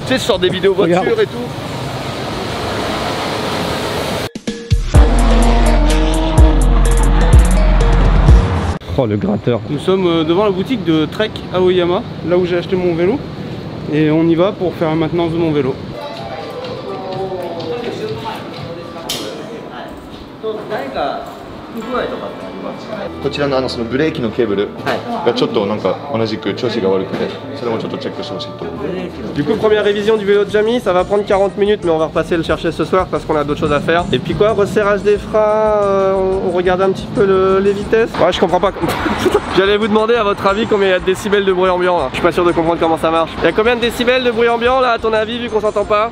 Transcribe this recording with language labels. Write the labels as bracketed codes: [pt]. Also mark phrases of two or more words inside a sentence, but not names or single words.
[fr] Tu sais, je sors des vidéos voitures et tout. Oh le gratteur. Nous sommes devant la boutique de Trek Aoyama, là où j'ai acheté mon vélo. Et on y va pour faire la maintenance de mon vélo. [ja] こちらのそのブレーキのケーブルがちょっとなんか同じく調子が悪くて、それもちょっとチェックしてほしいと。 [fr] Du coup première révision du vélo de Jamie, ça va prendre 40 minutes mais on va repasser le chercher ce soir parce qu'on a d'autres choses à faire. Et puis quoi, resserrage des freins, on regarde un petit peu les vitesses. Ouais je comprends pas. J'allais vous demander à votre avis combien il y a de décibels de bruit ambiant là. Je suis pas sûr de comprendre comment ça marche. Il y a combien de décibels de bruit ambiant là à ton avis vu qu'on s'entend pas?